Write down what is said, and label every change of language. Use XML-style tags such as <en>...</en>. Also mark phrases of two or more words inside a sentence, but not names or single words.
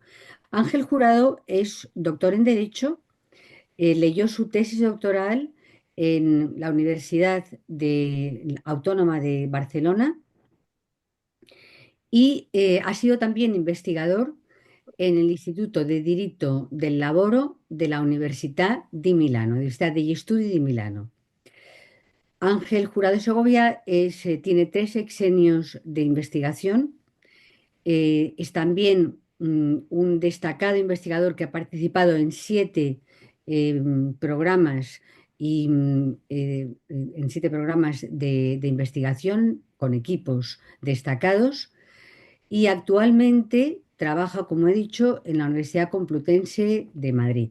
<es>Ángel Jurado es doctor en Derecho, leyó su tesis doctoral en la Autónoma de Barcelona y ha sido también investigador en el Instituto de Diritto del Lavoro de la Università degli Studi di Milano. Ángel Jurado Segovia tiene 3 sexenios de investigación. Es también un destacado investigador que ha participado en 7 programas y en 7 programas de investigación con equipos destacados y actualmente trabaja, como he dicho, en la Universidad Complutense de Madrid.</es>